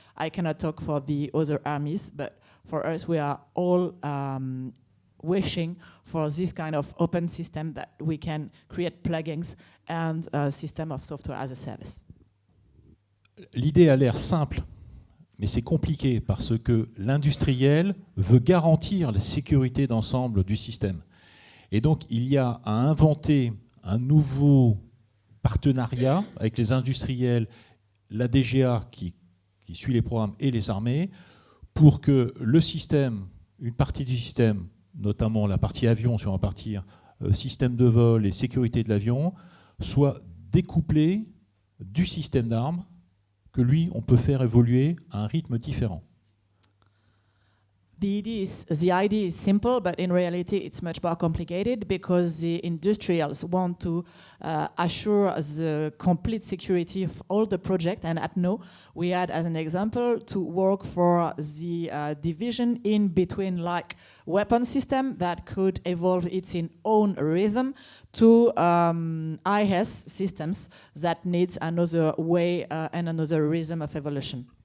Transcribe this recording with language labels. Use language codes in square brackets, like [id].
[en] I cannot talk for the other armies, but for us, we are all wishing for this kind of open system that we can create plugins and a system of software as a service. [fr] L'idée a l'air simple, mais c'est compliqué parce que l'industriel veut garantir la sécurité d'ensemble du système. Et donc, il y a à inventer un nouveau partenariat avec les industriels, la DGA qui suit les programmes et les armées, pour que le système, une partie du système, notamment la partie avion, si on va partir, système de vol et sécurité de l'avion, soit découplé du système d'armes, que lui, on peut faire évoluer à un rythme différent. [en] The idea is simple, but in reality it's much more complicated because the industrials want to assure the complete security of all the project. And at No, we had as an example to work for the division in between like weapon system that could evolve its own rhythm to IS systems that needs another way and another rhythm of evolution.